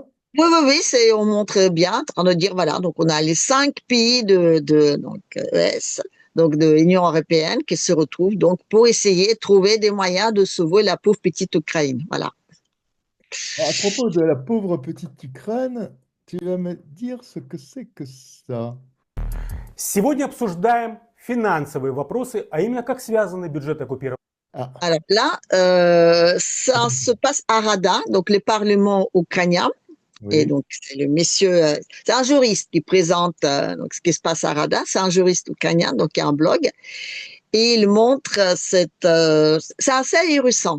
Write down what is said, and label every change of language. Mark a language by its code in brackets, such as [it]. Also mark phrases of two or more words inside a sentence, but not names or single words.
[fr] Oui, oui, oui, on montre bien, en train de dire, voilà, donc on a les cinq pays ES, donc de l'Union européenne, qui se retrouvent donc pour essayer de trouver des moyens de sauver la pauvre petite Ukraine. Voilà. À propos de la pauvre petite Ukraine, tu vas me dire ce que c'est que ça. [ru] Сегодня обсуждаем финансовые вопросы, а именно как связаны бюджет оккупированных. [fr] Ah, Alors là, ça se passe à Rada, donc le Parlement ukrainien. Et oui. donc, c'est le monsieur, c'est un juriste qui présente donc, ce qui se passe à Rada. C'est un juriste ukrainien, donc il y a un blog. Et il montre c'est assez ahurissant.